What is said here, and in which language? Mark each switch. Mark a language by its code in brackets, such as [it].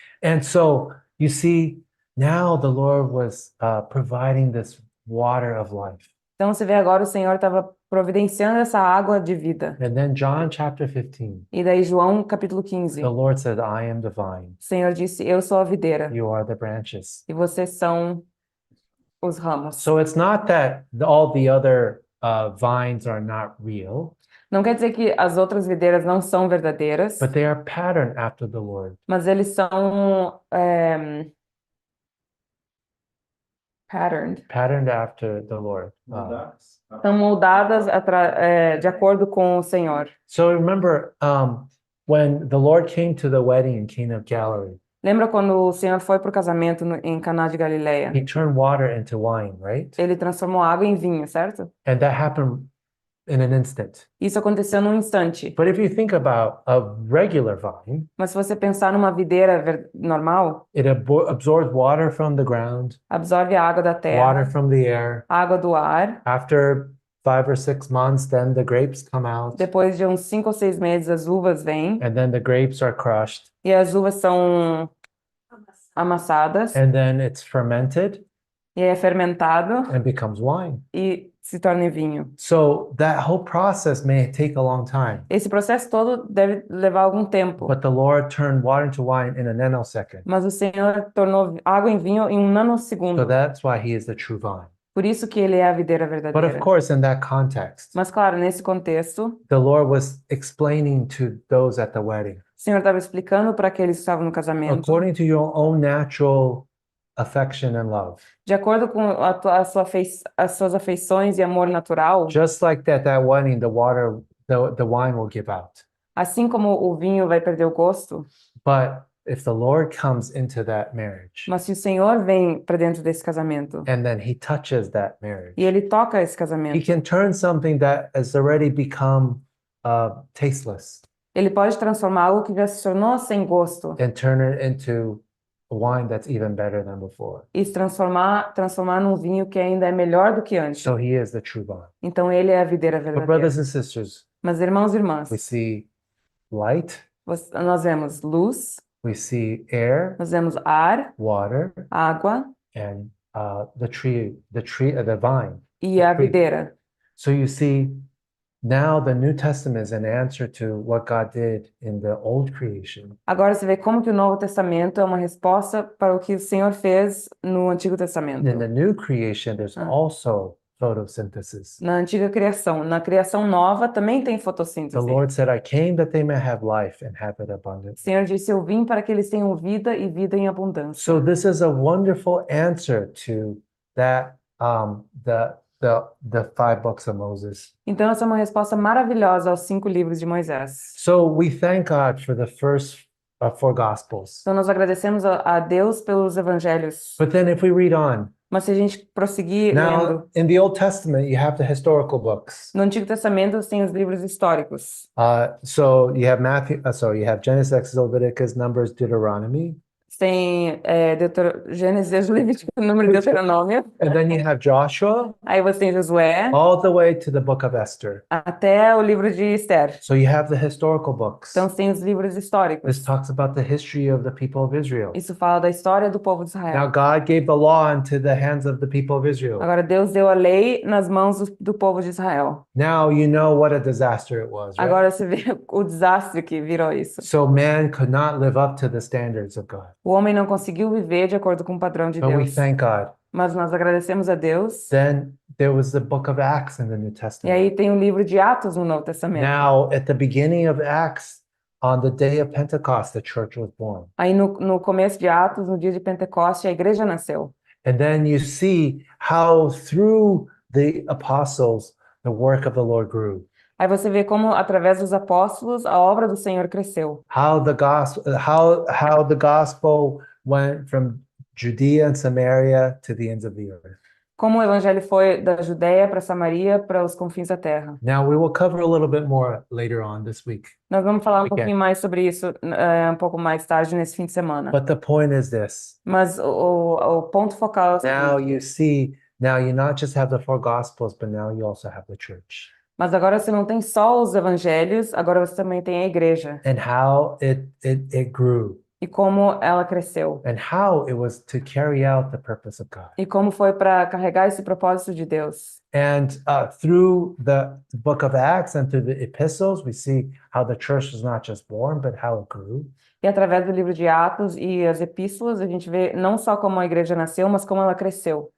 [en] And so you see, now the Lord was providing this water of life. [pt] Então você vê agora o Senhor estava providenciando essa água de vida. [en] And then John chapter 15, [pt] E daí João capítulo 15, [en] the Lord said, I am the vine, [pt] o Senhor disse, eu sou a videira [en] you are the branches. [pt] e vocês são os ramos. [en] So it's not that all the other vines are not real, [pt] Não quer dizer que as outras videiras não são verdadeiras, [en] but they are patterned after the Lord. [pt] mas eles são [en] Patterned after the Lord. [pt] são moldadas de acordo com o Senhor. [en] So remember, when the Lord came to the wedding in Cana of Galilee, [pt] Lembra quando o Senhor foi para o casamento em Caná de Galileia? [en] He turned water into wine, right? [pt] Ele transformou água em vinho, certo? [en] And that happened in an instant. [pt] Isso aconteceu num instante. [en] But if you think about a regular vine, [pt] Mas se você pensar numa videira normal, [en] it absorbs water from the ground, [pt] absorve a água da [en] water [pt] terra, [en] from the air. [pt] água do ar. [en] After 5 or 6 months, then the grapes come out, [pt] Depois de uns 5 ou 6 meses, as uvas vêm [en] and then the grapes are crushed, [pt] e as uvas são amassadas [en] and then it's fermented [pt] e é fermentado [en] and becomes wine. [pt] e se torna em vinho. [en] So that whole process may take a long time, [pt] Esse processo todo deve levar algum tempo, [en] but the Lord turned water into wine in a nanosecond. [pt] mas o Senhor tornou água em vinho em um [en] So [pt] nanosegundo. [en] that's why He is the true vine. [pt] Por isso que ele é a videira [en] But of [pt] verdadeira. [en] course, in that context, [pt] Mas claro, nesse contexto, [en] the Lord was explaining to those at the wedding, [pt] o Senhor estava explicando para aqueles que estavam no casamento, [en] according to your own natural affection and love, [pt] de acordo com as suas afeições e amor natural, [en] just like that wedding, the wine will give out. [pt] assim como o vinho vai perder o gosto, [en] But if the Lord comes into that marriage [pt] mas se o Senhor vem para dentro desse casamento [en] and then he touches that [pt] e [en] marriage, [pt] ele toca esse [en] he [pt] casamento, [en] can turn something that has already become tasteless [pt] ele pode transformar algo que já se tornou sem gosto [en] and turn it into a wine that's even better than before. [pt] e se transformar num vinho que ainda é melhor do que antes. [en] So he is the true vine. [pt] Então ele é a videira [en] But [pt] verdadeira. [en] brothers and sisters, [pt] Mas irmãos e irmãs, [en] we see light, [pt] nós vemos luz, [en] we see air, [pt] nós vemos ar, [en] water, [pt] água [en] and the vine. [pt] e a [en] Tree. [pt] videira. [en] So you see, now the New Testament is an answer to what God did in the old creation. [pt] Agora você vê como que o Novo Testamento é uma resposta para o que o Senhor fez no Antigo Testamento. [en] In the new creation, there's Ah. also photosynthesis. [pt] Na antiga criação. Na criação nova também tem [en] The [pt] fotossíntese. [en] Lord said, I came that they may have life and have it [pt] O [en] abundantly. [pt] Senhor disse, eu vim para que eles tenham vida e vida em abundância. [en] So this is a wonderful answer to that, the 5 books of Moses. [pt] Então essa é uma resposta maravilhosa aos 5 livros de Moisés. [en] So we thank God for the first 4 Gospels. [pt] Então nós agradecemos a Deus pelos evangelhos. [en] But then if we read on, [pt] Mas se a gente prosseguir lendo, [en] now in the Old Testament, you have the historical books. [pt] no Antigo Testamento tem os livros históricos. [en] So you have you have Genesis, Exodus, Leviticus, Numbers, Deuteronomy. [pt] Tem Gênesis, Levítico, número de Deuteronômio. [en] And then you have Joshua [pt] Aí você tem Josué, [en] all the way to the book of Esther. [pt] até o livro de Esther. [en] So you have the historical books. [pt] Então tem os livros [en] This [pt] históricos. [en] talks about the history of the people of Israel. [pt] Isso fala da história do povo de [en] Now God gave the law into the hands of the people of Israel. [pt] Agora Deus deu a lei nas mãos do povo de Israel. [en] Now you know what a disaster it was, right? [pt] Agora você vê o desastre que virou isso. [en] So man could not live up to the standards of God. [pt] O homem não conseguiu viver de acordo com o padrão de [en] But we [pt] Deus. [en] thank God. [pt] Mas nós agradecemos a Deus. [en] Then there was the book of Acts in the New [pt] E [en] Testament. [pt] aí tem o livro de Atos no Novo Testamento. [en] Now, at the beginning of Acts, on the day of Pentecost, the church was born. [pt] Aí no começo de Atos, no dia de Pentecoste, a igreja nasceu. [en] And then you see how through the apostles, the work of the Lord grew. [pt] Aí você vê como através dos apóstolos a obra do Senhor cresceu. [en] How the gospel went from Judea and Samaria to the ends of the earth. [pt] Como o evangelho foi da Judéia para Samaria, para os confins da terra. [en] Now we will cover a little bit more later on this week. [pt] Nós vamos falar um [en] Okay. [pt] pouquinho mais sobre isso um pouco mais tarde nesse fim de semana. [en] But the point is this. [pt] Mas o ponto focal é o [en] Now [pt] seguinte. [en] you see, now you not just have the 4 gospels, but now you also have the church. [pt] Mas agora você não tem só os evangelhos, agora você também tem a igreja. [en] And how it grew. [pt] E como ela cresceu. [en] And how it was to carry out the purpose of God. [pt] E como foi para carregar esse propósito de Deus. [en] And through the book of Acts and through the epistles, we see how the church was not just born, but how it grew. [pt] E através do livro de Atos e as epístolas, a gente vê não só como a igreja nasceu, mas como ela cresceu.